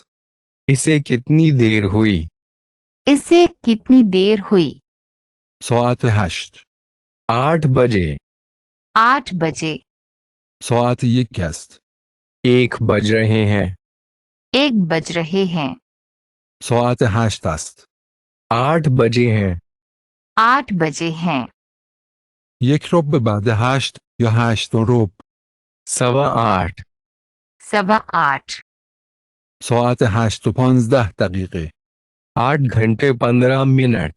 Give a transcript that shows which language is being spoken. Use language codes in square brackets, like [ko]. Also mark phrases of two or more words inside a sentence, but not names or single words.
[hi] इसे कितनी देर हुई? इसे कितनी देर हुई? [fa] ساعت 8 [hi] 8 बजे, 8 बजे, [fa] ساعت 1 است [hi] 1 बज रहे हैं, 1 बज रहे हैं, [fa] ساعت 8 است [hi] 8 बजे हैं, 8 बजे हैं, [fa] 1 ربع بعد 8 یا 8 و ربع [hi] 8:15, 8:15, [fa] ساعت 8 و 15 دقیقه [hi] 8 घंटे 15 मिनट,